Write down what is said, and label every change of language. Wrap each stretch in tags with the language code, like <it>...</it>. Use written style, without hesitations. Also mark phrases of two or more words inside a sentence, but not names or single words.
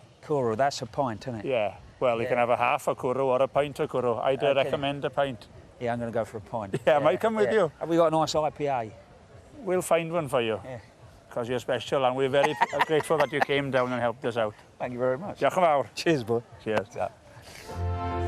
<en>Cwrw, that's a pint, isn't it? Yeah. Well, you can have a half a cwrw or a pint of cwrw. I'd recommend a pint. Yeah, I'm going to go for a pint. Yeah, I might come with you. Have we got a nice IPA? We'll find one for you. Yeah. Because you're special, and we're very grateful that you came down and helped us out. Thank you very much.</en> <cy>Diolch yn fawr.</cy> <en>Cheers, boy. Cheers.</en>